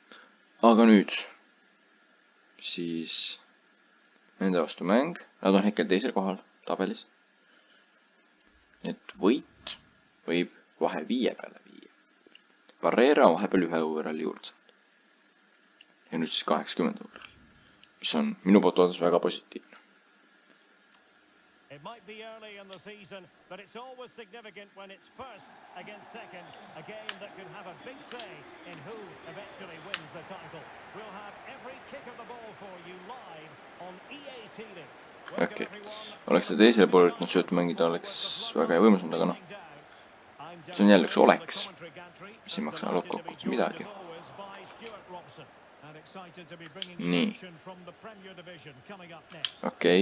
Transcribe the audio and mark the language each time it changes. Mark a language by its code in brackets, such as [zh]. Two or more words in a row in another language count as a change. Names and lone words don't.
[et] Aga nüüd siis nende vastu mäng, nad on hetkel teisel kohal tabelis. Et võit võib vahe 5 peale viia. Barrera on vahepeal 1 võõral juurde saanud. Ja nüüd siis 80 võõral, mis on minu poolt ootas väga positiivne. [en] It might be early in the season, but it's always significant when it's first against second, a game that can have a big say in who eventually wins the title. We'll have every kick of the ball for you live on EA TV. [et] Okei, oleks see teisele poole üritanud söötu mängida, oleks väga hea võimalus, aga noh. See on jälle üks oleks, mis ei maksa lõppkokkuvõttes midagi. Nii. Okei.